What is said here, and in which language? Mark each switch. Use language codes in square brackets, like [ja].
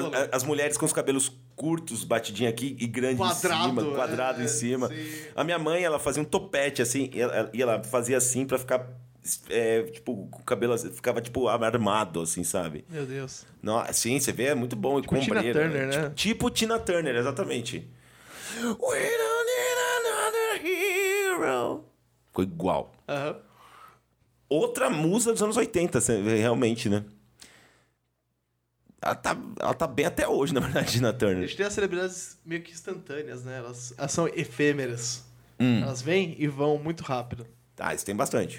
[pt] As mulheres com os cabelos curtos, batidinha aqui e grande quadrado, em cima. Quadrado, é, em cima. Sim. A minha mãe, ela fazia um topete, assim, e ela fazia assim pra ficar... É, tipo, o cabelo ficava tipo armado, assim, sabe? Meu Deus. Não, sim, você vê, é muito bom. Tipo e com Tina Turner, né? Tipo Tina Turner, exatamente. [en] We don't need another hero. [pt] Ficou igual. Uh-huh. Outra musa dos anos 80, realmente, né? Ela tá bem até hoje, na verdade, Tina Turner. A gente tem as celebridades meio que instantâneas, né? Elas são efêmeras. Elas vêm e vão muito rápido. Ah, isso tem bastante.